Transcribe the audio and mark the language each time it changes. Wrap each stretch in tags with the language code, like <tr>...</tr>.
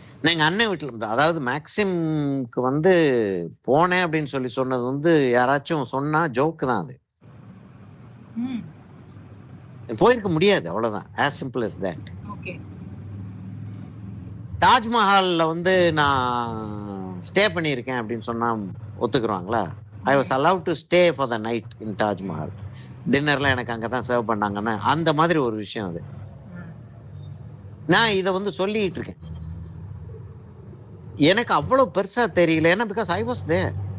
<ta>எங்க அண்ணன் வீட்டுல, அதாவது மேக்சிம்க்கு வந்து போனேன் அப்படின்னு சொல்லி சொன்னது வந்து யாராச்சும் சொன்னா ஜோக்கு தான். அது போயிருக்க முடியாது, அவ்வளவுதான்.</ta> <en>as simple as that.</en> <ta>தாஜ்மஹால்ல வந்து நான் ஸ்டே பண்ணியிருக்கேன் அப்படின்னு சொன்னா ஒத்துக்குறாங்களா?</ta> <en>I was allowed to stay for the night in Taj Mahal.</en> <ta>டின்னர்லாம் எனக்கு அங்கதான் சர்வ் பண்ணாங்கன்னா அந்த மாதிரி ஒரு விஷயம் அது. நான் இதை வந்து சொல்லிட்டு இருக்கேன். எனக்கு அவ்வளவு பெருசா தெரியல, ஏன்னா</ta> <en>Because I was there.</en>